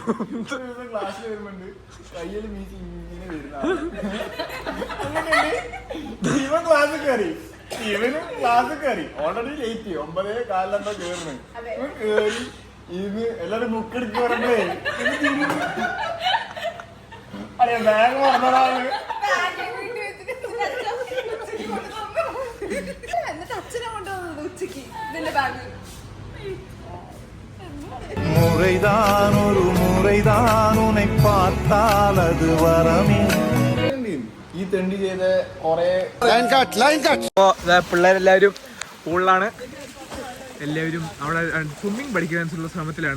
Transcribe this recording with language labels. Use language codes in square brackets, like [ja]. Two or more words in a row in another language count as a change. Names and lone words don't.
[ml] ക്ലാസ്സിൽ വരുമ്പോണ്ട് കയ്യിൽ മീറ്റ് ഇങ്ങനെ വരുന്ന ഇവൻ ക്ലാസ് കയറി [en] already late [ml] 9:15 കേറുന്നു. ഇവൻ കേറി ഇത് എല്ലാരും ബുക്കെടുക്ക് പറഞ്ഞേ അറിയാം. ബാഗ് മറന്നതാണ്. [ta] முறைதான் ஒரு முறைதான் உன்னை பார்த்தால் அது வரமே. [ml] ഈ തെണ്ടി ചെയ്ത കൊറേ പിള്ളേരെല്ലാവരും സ്കൂളിലാണ്. എല്ലാവരും അവിടെ സ്വിമ്മിങ് പഠിക്കാനുള്ള ശ്രമത്തിലാണ്.